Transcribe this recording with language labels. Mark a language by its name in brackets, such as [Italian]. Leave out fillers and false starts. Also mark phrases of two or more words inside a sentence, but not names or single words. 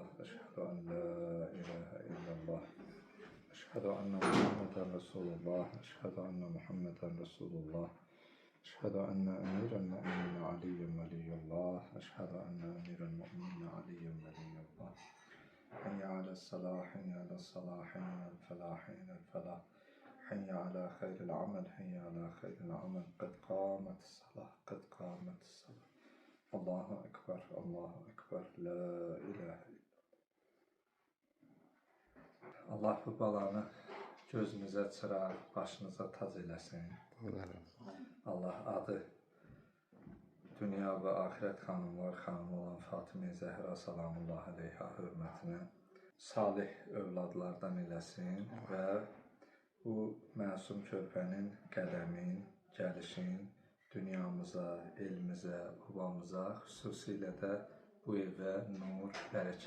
[Arabic] أشهد أن لا إله إلا الله. أشهد أن محمدا رسول الله. أشهد أن محمدا رسول الله. أشهد أن أمير المؤمنين علي ولي الله. أشهد أن أمير المؤمنين علي ولي الله. حي على الصلاة، حي على الصلاة، حي على الفلاح، حي على الفلاح. حي على خير العمل، حي على خير العمل. قد قامت الصلاة، قد قامت الصلاة. الله أكبر، الله أكبر. لا إله إلا الله. [Azerbaijani] Allah bu balanı gözünüzə çıraq, başınıza tac eləsin. Allah adı dünya və axirət xanımlar xanımı olan Fatimə Zəhra [Arabic] سلام الله عليها [Azerbaijani] hörmətinə salih övladlardan eləsin və bu məsum körpənin qədəmin, gəlişin dünyamıza, elmizə, obamıza, xüsusilə də bu evə nur, bərəkət